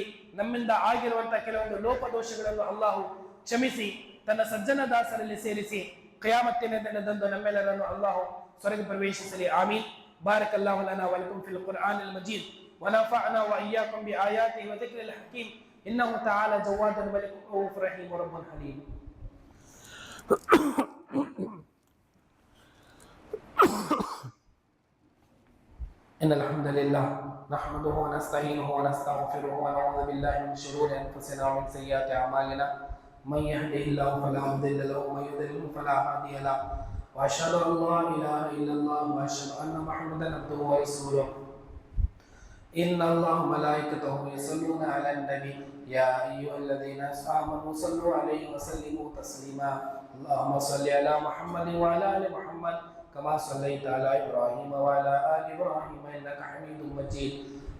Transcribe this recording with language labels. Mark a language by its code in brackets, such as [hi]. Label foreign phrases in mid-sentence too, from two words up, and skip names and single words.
[kn] ನಮ್ಮಿಂದ ಆಗಿರುವಂತಹ ಕೆಲವೊಂದು ಲೋಪದೋಷಗಳನ್ನು ಅಲ್ಲಾಹು ಕ್ಷಮಿಸಿ ತನ್ನ ಸಜ್ಜನ ದಾಸರಲ್ಲಿ ಸೇರಿಸಿ ಕಿಯಾಮತ್ತಿನ ದಿನದಂದು ನಮ್ಮೆಲ್ಲರನ್ನು ಅಲ್ಲಾಹು ಸ್ವರ್ಗ ಪ್ರವೇಶಿಸಲಿ. ಆಮೀನ್. [ar] بارك الله لنا ولكم في القرآن المجيد ونفعنا وإياكم بآياته والذكر الحكيم إنه تعالى جواد ملك رؤوف رحيم رب حليم. إن الحمد لله نحمده ونستعينه ونستغفره ونعوذ بالله من شرور أنفسنا ومن سيئات أعمالنا من يهده الله فلا مضل له ومن يضلل فلا هادي له وأشهد أن لا إله إلا الله وأشهد أن محمدا عبده ورسوله إن الله وملائكته يصلون على النبي يا أيها الذين آمنوا صلوا عليه وسلموا تسليما اللهم صل على محمد وعلى آل محمد كما صليت على إبراهيم وعلى آل إبراهيم إنك حميد مجيد